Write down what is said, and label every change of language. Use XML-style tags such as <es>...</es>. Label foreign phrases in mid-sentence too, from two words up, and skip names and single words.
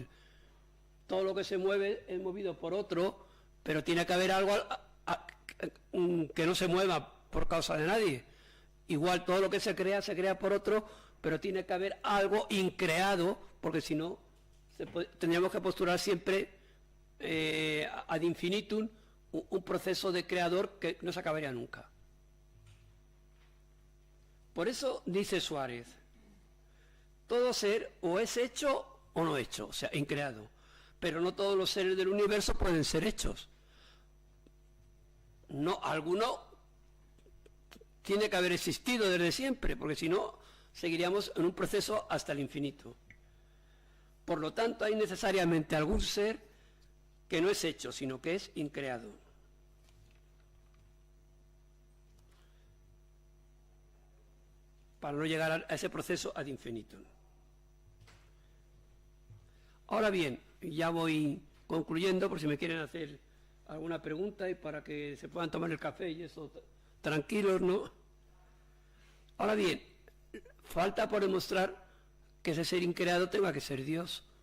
<es>Todo lo que se mueve es movido por otro, pero tiene que haber algo que no se mueva por causa de nadie. Igual todo lo que se crea por otro, pero tiene que haber algo increado, porque si no, tendríamos que postular siempre</es> <la>ad infinitum</la> <es>un proceso de creador que no se acabaría nunca. Por eso dice Suárez, todo ser o es hecho o no hecho, o sea, increado, pero no todos los seres del universo pueden ser hechos. No, alguno tiene que haber existido desde siempre, porque si no, seguiríamos en un proceso hasta el infinito. Por lo tanto, hay necesariamente algún ser que no es hecho, sino que es increado. Para no llegar a ese proceso</es> <la>ad infinitum.</la> <es>Ahora bien, ya voy concluyendo, por si me quieren hacer alguna pregunta y para que se puedan tomar el café y eso tranquilos, ¿no? Ahora bien, falta por demostrar que ese ser increado tenga que ser Dios.</es>